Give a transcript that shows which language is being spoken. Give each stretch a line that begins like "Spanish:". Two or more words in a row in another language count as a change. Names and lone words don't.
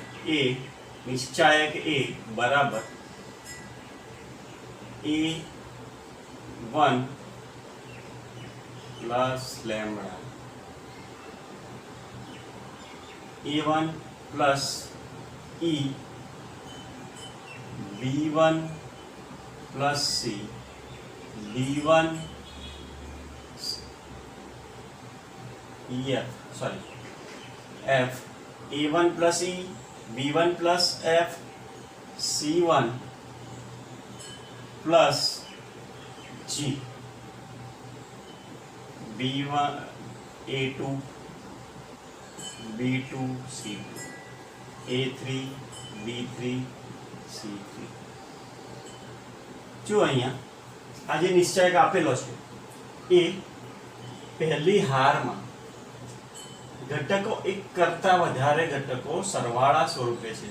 Gujarati: એ નિશ્ચાયક A બરાબર A1 પ્લસ લેમ્બડા, A1 પ્લસ E, B1 પ્લસ C, B1 F, A1 plus E, B1 plus F, C1 plus G, B1 A2, B2 C2, A3 B3 C3. જો અહીંયા આ જે નિશ્ચયક આપેલો છે એ પહેલી હારમાં ઘટકો એક કરતા વધારે ઘટકો સરવાળા સ્વરૂપે છે.